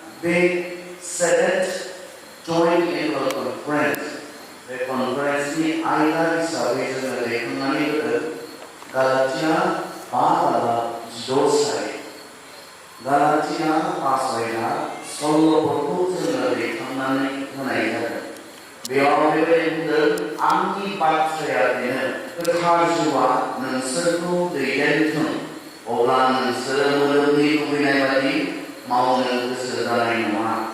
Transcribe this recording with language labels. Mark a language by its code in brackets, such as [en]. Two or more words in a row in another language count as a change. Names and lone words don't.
[en] big seventh joint annual conference. The conference [brx] नि आयदा हिसाबै जोङो दैखांनानै होदों गालातिया 5:12 गालातिया 5:16 सल'फोरखौ जोङो दैखांनानै होनाय जादों। बेयाव बेबायदि बुंदों आंनि बाथ्राया बेनो गोथार जिउआ नोंसोरखौ दैदेनथों अब्ला नोंसोरो मोदोमनि लुबैनाय बायदि मावनो गोसो जानाय नङा।